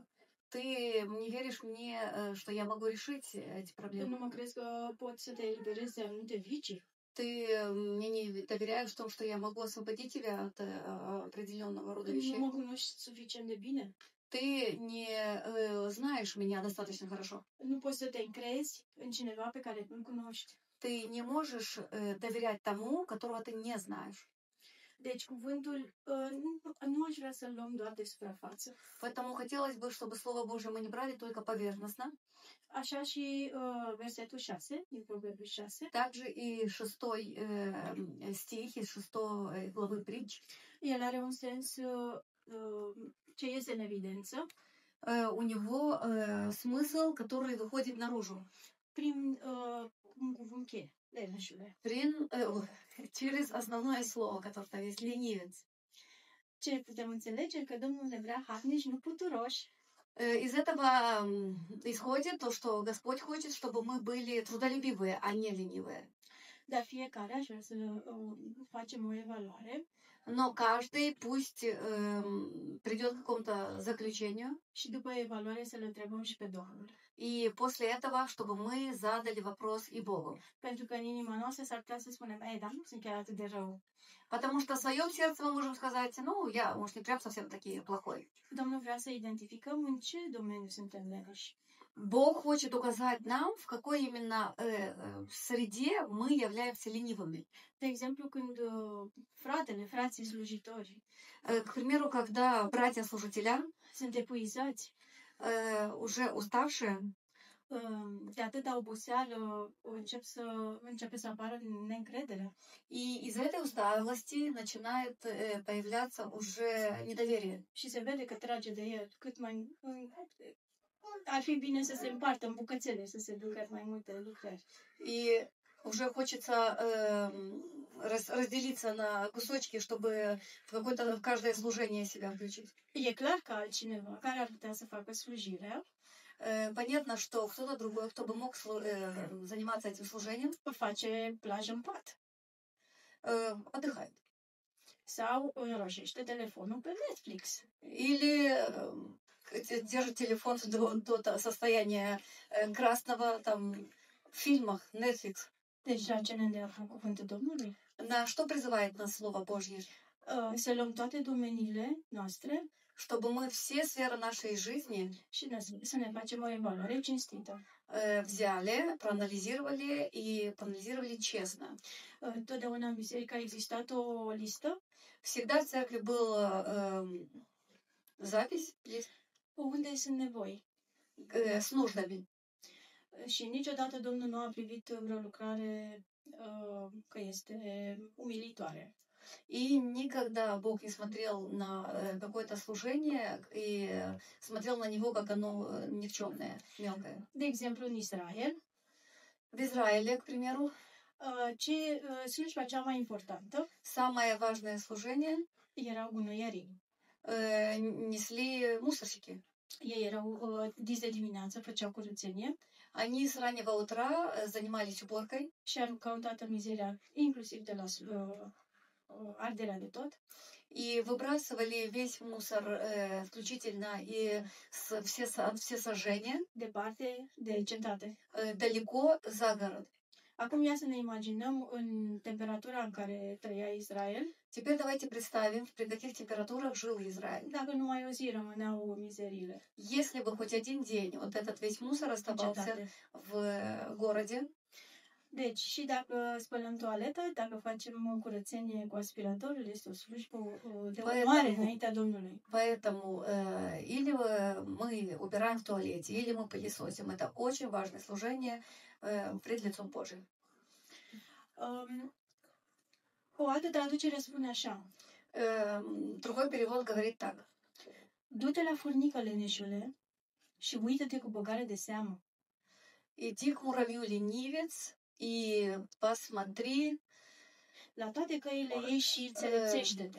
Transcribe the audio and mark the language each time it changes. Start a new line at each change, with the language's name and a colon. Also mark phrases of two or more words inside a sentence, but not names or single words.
Russian: Ты не веришь мне, что я могу решить эти проблемы.
Romanian: Nu mă crezi că pot să te eliberezi de anumite vicii.
Russian: Ты мне не доверяешь в том, что я могу освободить тебя от определенного рода вещей.
Romanian: Nu mă cunoști suficient de bine.
Russian: Ты не знаешь меня достаточно хорошо.
Romanian: Nu poți să te încrezi în cineva pe care nu cunoști.
Russian: Ты не можешь доверять тому, которого ты не знаешь.
Romanian: Deci cuvântul nu aș vrea să-l luăm doar de suprafață.
Russian: Поэтому хотелось бы, чтобы Слово Божие мы не брали только поверхностно.
Romanian: Așa și versetul 6 din Proverbiul 6.
Russian: Также и 6 стих из 6 главы притч.
Romanian: El are un sens ce iese în evidență.
Russian: У него смысл, который выходит наружу.
Romanian: Prin un cuvânt cheie, leneșule.
Russian: Через основное слово, которое там есть, ленивец.
Romanian: Ce putem înțelege? Că Domnul ne vrea harnici, nu puturoși.
Russian: Из этого исходит то, что Господь хочет, чтобы мы были трудолюбивые, а не ленивые.
Romanian: Dar fiecare aș vrea să facem o evaluare.
Russian: Но каждый пусть придет к какому-то заключению.
Romanian: Și după evaluare să le întrebăm și pe Domnul.
Russian: И после этого, чтобы мы задали вопрос и Богу.
Romanian: Pentru că în inima noastră s-ar putea să spunem, dar nu sunt chiar atât de rău.
Russian: Потому что в своем сердце мы можем сказать, я, может, не прям совсем такие плохой.
Romanian: Domnul vrea să identificăm în ce domeniu suntem leneși.
Russian: Бог хочет указать нам, в какой именно среде мы являемся ленивыми.
Romanian: De exemplu, când frații slujitori,
Russian: к примеру, когда братья-служителя
Romanian: sunt epuizați,
Russian: уже уставшие,
Romanian: de atâta oboseală începe să apară neîncredere.
Russian: И из этой усталости начинает появляться уже недоверие.
Romanian: Și se vede că trage de el cât mai ar fi bine să se împartă în bucățele, să se ducă mai multe lucrări.
Russian: И Уже хочется разделиться на кусочки, чтобы в каждое служение себя включить.
Romanian: E clar că altcineva care ar putea să facă slujirea
Russian: Понятно, что кто-то другой, кто бы мог заниматься этим служением,
Romanian: face plajă în pat
Russian: отдыхает.
Romanian: sau roșește telefonul pe Netflix.
Russian: Или держит телефон до состояния красного там в фильмах Netflix.
Romanian: Deci la ce ne îndeamnă cuvântul Domnului?
Russian: На что призывает нас Слово Божье?
Romanian: Să luăm toate domeniile noastre
Russian: Чтобы мы все сферы нашей жизни
Romanian: și să ne facem o evaluare cinstită.
Russian: Взяли, проанализировали честно.
Romanian: Totdeauna în biserică a existat o listă
Russian: Всегда в церкви была запись
Romanian: unde sunt nevoi.
Russian: С нуждами.
Romanian: Și niciodată Domnul nu a privit vreo lucrare că este umilitoare.
Russian: И никогда Бог не смотрел на какое-то служение и смотрел на него, как оно никчемное, мелкое.
Romanian: De exemplu, în Israel,
Russian: В Израиле, к примеру,
Romanian: slujba cea mai importantă
Russian: самое важное служение
Romanian: erau gunoierii.
Russian: Несли мусорщики.
Romanian: Ei erau dis de dimineață, făceau curățenie.
Russian: Они с раннего утра занимались уборкой.
Romanian: Și aruncau toată mizeria, inclusiv de la arderea de tot.
Russian: И выбрасывали весь мусор включительно и все сожжения
Romanian: Departe de cetate.
Russian: Далеко за город.
Romanian: Acum ia să ne imaginăm în temperatura în care trăia Israel.
Russian: Теперь давайте представим, при каких температурах жил Израиль.
Romanian: Dacă numai o zi rămâneau mizeriile.
Russian: Если бы хоть один день вот этот весь мусор оставался в городе.
Romanian: Deci, și dacă spălăm toaletă, dacă facem curățenie cu aspiratorul, este o slujbă de onoare înaintea Domnului.
Russian: Поэтому или мы убираем в туалете, или мы пылесосим. Это очень важное служение пред лицом Божьим.
Romanian: O altă traducere spune așa.
Russian: Другой перевод говорит так.
Romanian: Du-te la furnică, leneșule, și uită-te cu băgare de seamă.
Russian: Иди к муравью, ленивец, и посмотри
Romanian: la toate căile ei și înțelepțește-te.